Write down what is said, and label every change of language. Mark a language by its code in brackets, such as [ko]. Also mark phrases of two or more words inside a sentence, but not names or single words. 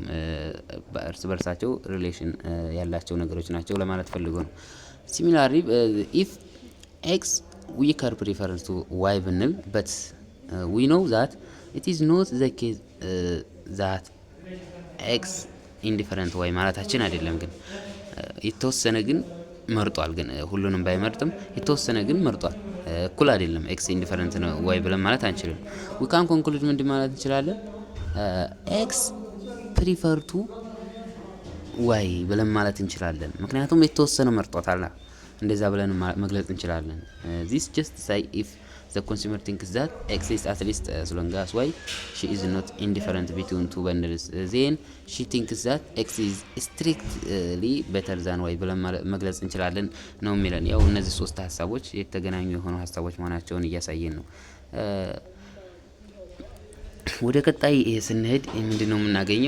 [am] እርስ በርሳቸው ሪሌሽን ያላቸው ነገሮች ናቸው ለማለት ፈልጎ ነው። [en] similarly if X weaker preference to Y [am] ብንል [en] but we know that it is not the case that X indifferent Y [am] ማለታችን አይደለም። ግን የተወሰነ ግን መርጧል። ግን ሁሉንም ባይመርጥም የተወሰነ ግን መርጧል። እኩል አይደለም [en] X indifferent [am] ነው ዋይ ብለን ማለት አንችልም። [en] we can conclude [am] ምን ማለት እንችላለን? [en] X prefer to Y [am] ብለን ማለት እንችላለን። ምክንያቱም የተወሰነ መርጧታል። እንደዛ ብለን መግለጽ እንችላለን። [en] this just say if the consumer thinks that X is at least as long as Y she is not indifferent between two bundles then she thinks that X is strictly better than Y [am] ብለን መግለጽ እንችላለን ነው የሚለን። ያው እነዚህ ሶስት ሀሳቦች የተገናኙ የሆኑ ሀሳቦች መሆናቸውን እያሳየን ነው። ወደ ቀጣይ ስንሄድ ምንድነው የምናገኘው?